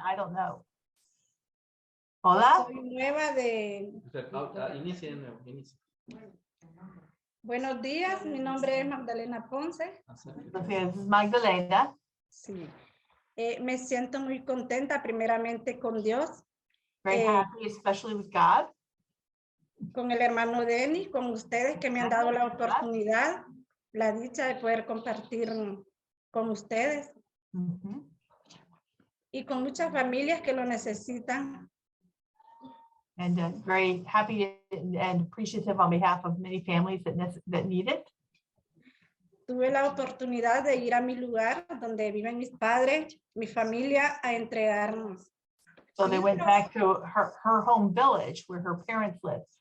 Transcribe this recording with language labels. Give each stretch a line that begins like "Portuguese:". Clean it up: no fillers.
English: I don't know.
Spanish: Hola. Soy nueva de... Inicia. Buenos días, mi nombre es Magdalena Ponce.
English: This is Magdalena.
Spanish: Sí. Me siento muy contenta primeramente con Dios.
English: Very happy, especially with God.
Spanish: Con el hermano Denis, con ustedes que me han dado la oportunidad, la dicha de poder compartir con ustedes. Y con muchas familias que lo necesitan.
English: And very happy and appreciative on behalf of many families that need it.
Spanish: Tuve la oportunidad de ir a mi lugar donde viven mis padres, mi familia, a entregarnos.
English: So they went back to her home village where her parents live.